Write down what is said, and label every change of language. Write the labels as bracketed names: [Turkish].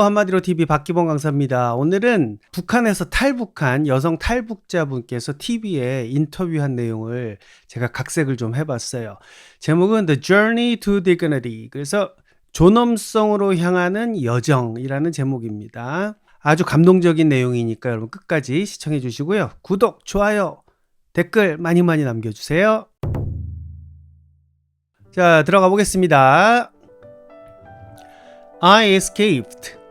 [Korean] 한마디로 TV 박기범 강사입니다. 오늘은 북한에서 탈북한 여성 탈북자분께서 TV에 인터뷰한 내용을 제가 각색을 좀 해봤어요. 제목은 [English] The Journey to Dignity. [Korean] 그래서 존엄성으로 향하는 여정이라는 제목입니다. 아주 감동적인 내용이니까 여러분 끝까지 시청해 주시고요. 구독, 좋아요, 댓글 많이 남겨주세요. 자, 들어가 보겠습니다. [English] I escaped.